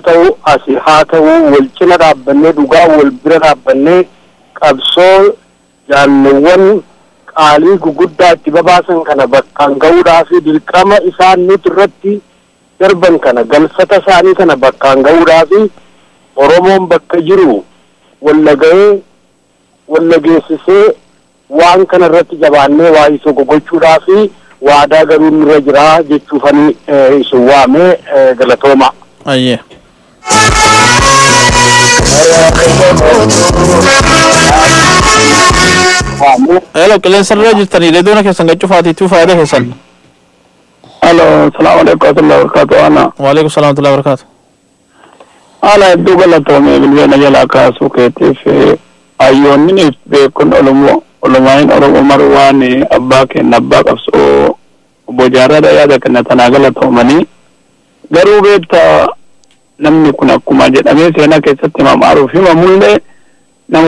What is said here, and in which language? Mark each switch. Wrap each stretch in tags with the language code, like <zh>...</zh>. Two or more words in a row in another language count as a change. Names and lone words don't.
<om>ta'u asii haa ta'u wal cina dhaabbannee dhugaa wal bira dhaabbannee qabsoo jaalleewwan qaalii guguddaa itti babaasan kana bakkaan ga'uudhaaf dirqama isaan nuti irratti darban kana galfata isaanii kana bakkaan ga'uudhaaf oromoon bakka jiru wallaga'ee wallageessisee waan kana irratti jabaannee waa isa gogochuudhaaf waadaa garuu nurra jira jechuufani isin waamee galatooma. Ayyee. Hello, qilleensa irra jirtanii reedoona keessan gachuufaatii tuufaa yaada keessan.</om> <ar>Hello, سلام عليكم ورحمة الله وبركاته. أنا. وعليكم السلام ورحمة الله وبركاته.</ar> <om>Ana hedduu galatoomee bilbileena jalaa kaasuu keetiif ayyoonni beekun olumaa'in oromoo maru waan abbaa kenna abbaa qabsoo obbo Jaarraa yaada kenna tanaa galatoomanii garuu beektaa namni kun akkuma jedhamee seenaa keessatti mamaaruuf himamullee nama</om>